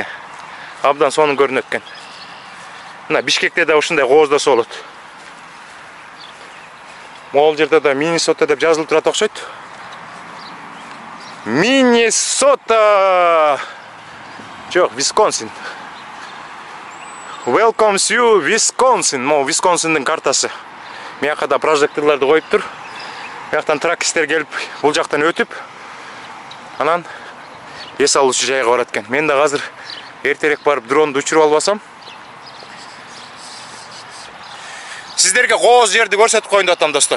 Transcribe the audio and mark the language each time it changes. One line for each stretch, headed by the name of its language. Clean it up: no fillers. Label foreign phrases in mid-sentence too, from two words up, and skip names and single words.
Kyrgyz: Абдан сонун көрүнөт экен. Мына Бишкекте да ушундай кооздосо болот. Могул жерде да Миннесота деп жазылып турат окшойт. Миннесота! Жок, Висконсин.
English: Welcomes you, Wisconsin.
Kyrgyz: Могу Висконсиндин картасы. Мыякка да прожекторларды коюптур. Мыяктан тракистер келип, бул жактан өтүп, анан эс алуучу жайга барат экен. Мен да азыр эртерээк барып дронду учуруп албасам. Сиздерге кооз жерди көрсөтүп коеюн деп атам, достор.